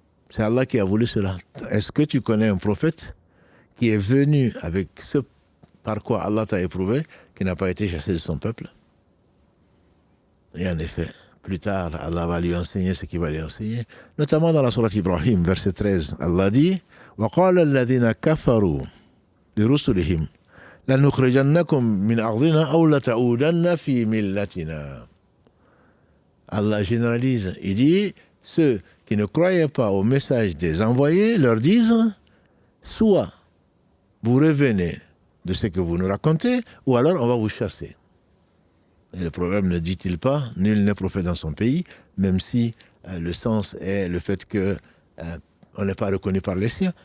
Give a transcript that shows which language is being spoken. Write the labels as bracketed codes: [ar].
[fr] C'est Allah qui a voulu cela. Est-ce que tu connais un prophète qui est venu avec ce par quoi Allah t'a éprouvé, qui n'a pas été chassé de son peuple? Et en effet, plus tard, Allah va lui enseigner ce qu'il va lui enseigner, notamment dans la sourate Ibrahim, verset 13. [ar] Allah dit وَقَالَ الَّذِينَ كَفَرُوا لِرُسُلِهِمْ لَنُخْرِجَنَّكُمْ مِنْ أَرْضِنَا أَوْ لَتَعُودَنَّ فِي مِلَّتِنَا. [fr] Allah généralise. Il dit, ceux qui ne croyaient pas au message des envoyés leur disent, soit vous revenez de ce que vous nous racontez, ou alors on va vous chasser. Et le problème ne dit-il pas, nul n'est prophète dans son pays, même si le sens est le fait que on n'est pas reconnu par les siens.